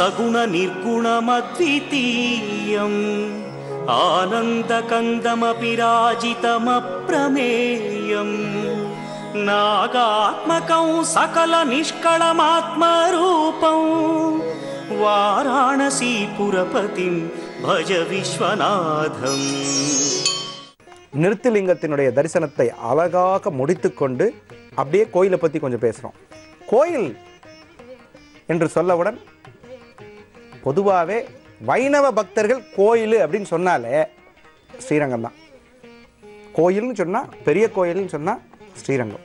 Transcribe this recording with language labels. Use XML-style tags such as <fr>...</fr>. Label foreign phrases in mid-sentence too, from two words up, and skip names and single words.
<sa>सगुणनिर्गुणमद्वितीयम् आनन्दकन्दमपि राजितमप्रमेयम् नागात्मकं सकलनिष्कळमात्मरूपं वाराणसी पुरपतिं भज विश्वनाथम्</sa> <ta>நிருத்திலிங்கத்தினுடைய தரிசனத்தை அழகாக முடித்துக்கொண்டு அப்படியே கோயிலை பற்றி கொஞ்சம் பேசுகிறோம். கோயில் என்று சொல்லவுடன் பொதுவாகவே வைணவ பக்தர்கள் கோயில் அப்படின்னு சொன்னாலே ஸ்ரீரங்கம் தான். கோயில்னு சொன்னால் பெரிய கோயில்னு சொன்னால் ஸ்ரீரங்கம்.</ta>